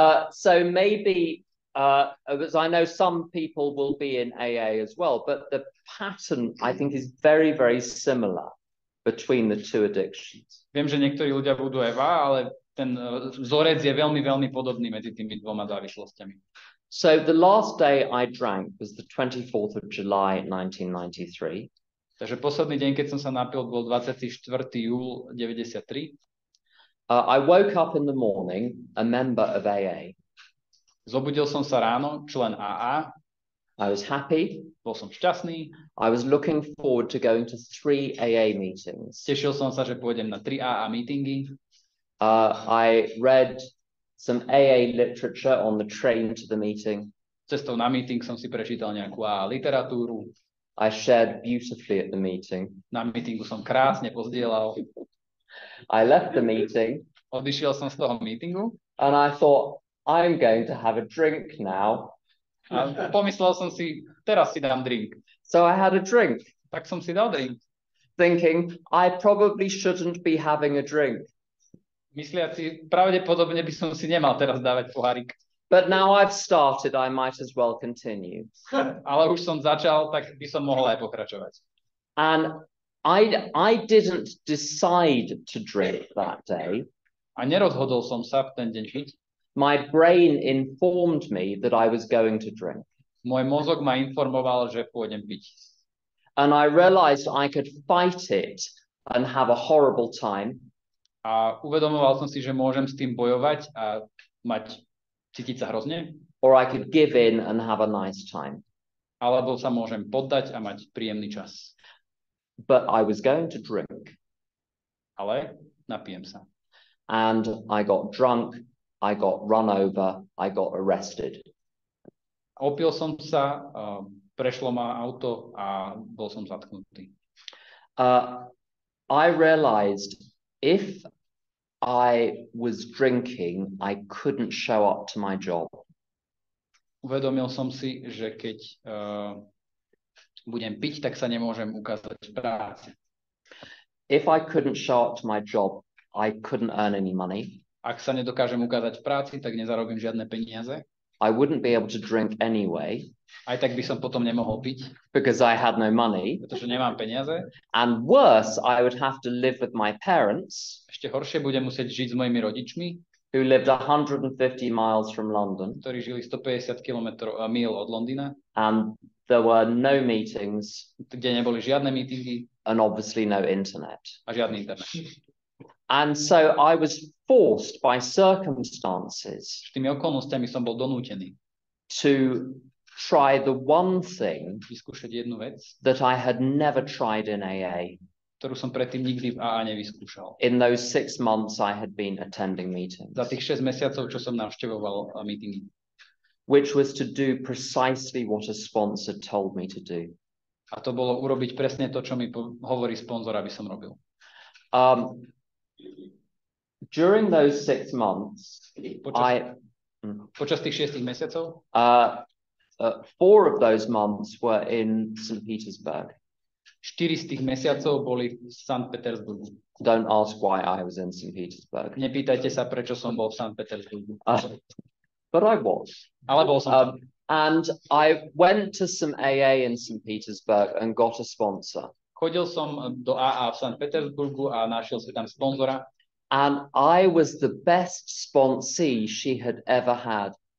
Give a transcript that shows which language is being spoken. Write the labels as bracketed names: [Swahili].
[English] So maybe because I know some people will be in AA as well, but the pattern I think is very, very similar between the two addictions. [Slovak] Viem, že niektorí ľudia budú EVA, ale ten vzorec je veľmi, veľmi podobný medzi tými dvoma závislostiami. [English] So the last day I drank was the 24th of July 1993. [Slovak] Takže posledný deň, keď som sa napil, bol 24. júl 93. [English] I woke up in the morning, a member of AA. [Slovak] Zobudil som sa ráno, člen AA. [English] I was happy. [Slovak] Bol som šťastný, [English] I was looking forward to going to 3 AA meetings. [Slovak] tešil som sa, že pôjdem na 3 AA meetingy. [English] I read some AA literature on the train to the meeting. [Slovak] Cestou na meeting som si prečítal nejakú AA literatúru. [English] I shared beautifully at the meeting. [Slovak] Na meetingu som krásne pozdielal. [English] I left the meeting. [Slovak] Odišiel som z toho meetingu. [English] And I thought, I'm going to have a drink now. [Slovak] A pomyslel som si, teraz si dám drink. [English] So I had a drink. [Slovak] Tak som si dal drink. [English] Thinking, I probably shouldn't be having a drink. [Slovak] Mysliaci, pravdepodobne by som si nemal teraz dávať pohárik. [English] But now I've started, I might as well continue. [Slovak] Ale už som začal, tak by som mohol aj pokračovať. [English] And I didn't decide to drink that day. [Slovak] A nerozhodol som sa v ten deň piť. [English] My brain informed me that I was going to drink. [Slovak] Môj mozog ma informoval, že pôjdem piť. [English] And I realized I could fight it and have a horrible time. [Slovak] A uvedomoval som si, že môžem s tým bojovať a cítiť sa hrozne. [English] Or I could give in and have a nice time. [Slovak] Alebo sa môžem poddať a mať príjemný čas. [English] But I was going to drink. [Slovak] Ale napijem sa. [English] And I got drunk, I got run over, I got arrested. [Slovak] Opil som sa, prešlo ma auto a bol som zatknutý. [English] I realized if I was drinking, I couldn't show up to my job. [Slovak] Uvedomil som si, že keď budem piť, tak sa nemôžem ukázať v práci. [English] If I couldn't show up to my job, I couldn't earn any money. [Slovak] Ak sa nedokážem ukázať v práci, tak nezarobím žiadne peniaze. [English] I wouldn't be able to drink anyway. [Slovak] Aj tak by som potom nemohol piť. [English] Because I had no money. [Slovak] Pretože nemám peniaze. [English] And worse, I would have to live with my parents. [Slovak] Ešte horšie budem musieť žiť s mojimi rodičmi. [English] Who lived 150 miles from London. [Slovak] Ktorí žili 150 míl od Londýna. [English] And there were no meetings. [Slovak] Kde neboli žiadne meetingy. [English] And obviously no internet. [Slovak] A žiadny internet. [English] And so I was forced by circumstances [Slovak] tými okolnostiami som bol donútený [English] to try the one thing [Slovak] vyskúšať jednu vec, [English] that I had never tried in AA. [Slovak] Ktorú som predtým nikdy v AA nevyskúšal. [English] In those 6 months I had been attending meetings. [Slovak] Za tých 6 mesiacov, čo som navštevoval meetingy. [English] Which was to do precisely what a sponsor told me to do. [Slovak] A to bolo urobiť presne to, čo mi hovorí sponzor, aby som robil. [English] During those 6 months, [Slovak] počas tých 6 mesiacov, [English] 4 of those months were in St. Petersburg. [Slovak] 4 z tých mesiacov boli v St. Petersburgu. [English] Don't ask why I was in St. Petersburg. [Slovak] Nepýtajte sa, prečo som bol v St. Petersburgu. [English] But I was. [Slovak] Ale bol som [English] and I went to some AA in St. Petersburg and got a sponsor. [Slovak] Chodil som do AA v St. Petersburgu a našiel si tam sponzora. [English] And I was the best sponsee she had ever had.